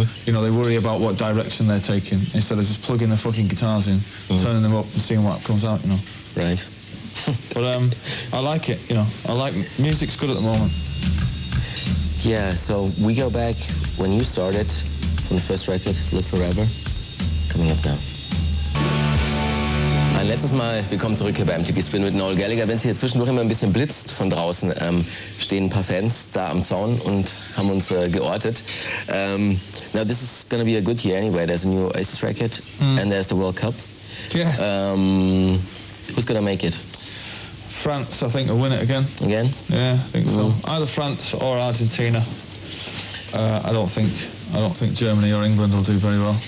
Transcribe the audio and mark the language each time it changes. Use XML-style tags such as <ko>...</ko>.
<en>You know, they worry about what direction they're taking instead of just plugging the fucking guitars in, turning them up and seeing what comes out, you know. Right. But I like it, you know. I like music's good at the moment. Yeah, so we go back when you started from the first record, Live Forever, coming up now.</en> <de>Ein letztes Mal, willkommen zurück hier bei MTV Spin mit Noel Gallagher. Wenn es hier zwischendurch immer ein bisschen blitzt von draußen, stehen ein paar Fans da am Zaun und haben uns geortet.</de> <en>Now this is going to be a good year anyway. There's a new Oasis record and there's the World Cup. Yeah. Who's going to make it? France, I think, will win it again. Again? Yeah, I think so. Either France or Argentina. I don't think Germany or England will do very well.</en>